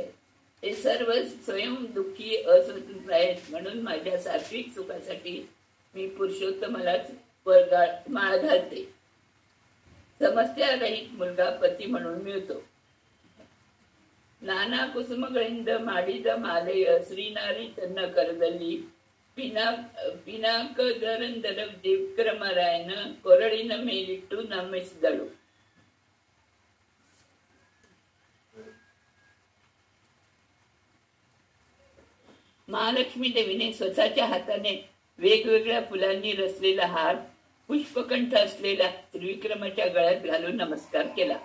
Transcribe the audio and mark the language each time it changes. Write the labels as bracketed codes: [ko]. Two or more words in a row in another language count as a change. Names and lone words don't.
[mr] ते सर्व स्वयं दुःखी अस्वतंत्र आहेत, म्हणून माझ्या सात्विक सुखासाठी मी पुरुषोत्तमालाच माळ घालते. समस्या रहित मुलगा पती म्हणून मिळतो. [kn] नाना कुसुमಗಳಿಂದ ಮಾಡಿದ ಮಾಲೆಯ ಶ್ರೀನಾರಿ ತನ್ನ ಕರದಲ್ಲಿ ಪಿನಾಕದರಂದರ ವಿಕ್ರಮರಾಯನ ಕೊರಳಿನ ಮೇಲಿಟ್ಟು ನಮಿಸಿದಳು. [mr] महालक्ष्मी देवीने स्वतःच्या हाताने वेगवेगळ्या फुलांनी रचलेला हार पुष्पकंठ असलेला त्रिविक्रमाच्या गळ्यात घालून नमस्कार केला.